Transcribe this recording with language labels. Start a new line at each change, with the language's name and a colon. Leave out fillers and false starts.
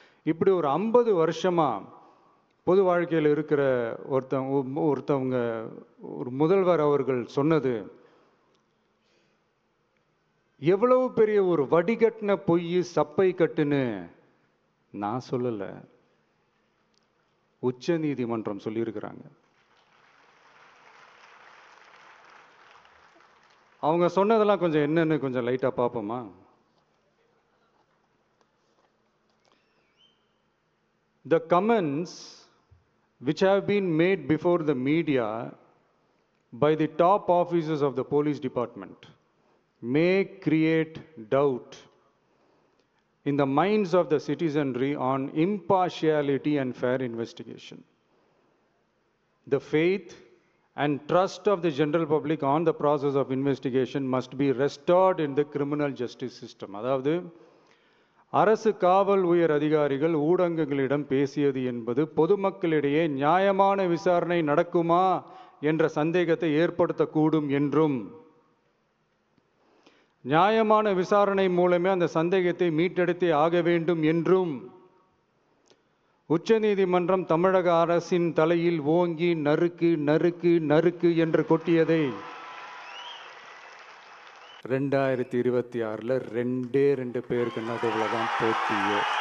Tamil: இப்படி ஒரு 50 வருஷமா பொது வாழ்க்கையில் இருக்கிற ஒருத்தவங்க ஒரு முதல்வர் அவர்கள் சொன்னது எவ்வளவு பெரிய ஒரு வடிகட்டின பொய், சப்பை கட்டுன்னு நான் சொல்லலை, உச்ச நீதிமன்றம் சொல்லியிருக்கிறாங்க. அவங்க சொன்னதெல்லாம் கொஞ்சம் என்னன்னு கொஞ்சம் லைட்டா பார்ப்போமா?
English: The comments which have been made before the media by the top officers of the police department may create doubt in the minds of the citizenry on impartiality and fair investigation. The faith and trust of the general public on the process of investigation must be restored in the criminal justice system.
Tamil: அதாவது அரசு காவல் உயர் அதிகாரிகள் ஊடகங்களிடம் பேசியது என்பது பொதுமக்களிடையே நியாயமான விசாரணை நடக்குமா என்ற சந்தேகத்தை ஏற்படுத்தக்கூடும் என்றும், நியாயமான விசாரணை மூலமே அந்த சந்தேகத்தை மீட்டெடுத்தே ஆக வேண்டும் என்றும் உச்ச நீதிமன்றம் தமிழக அரசின் தலையில் ஓங்கி நறுக்கு நறுக்கு நறுக்கு என்று கொட்டியதை 2026 2 பேருக்கு நடுவில் தான் போட்டியே.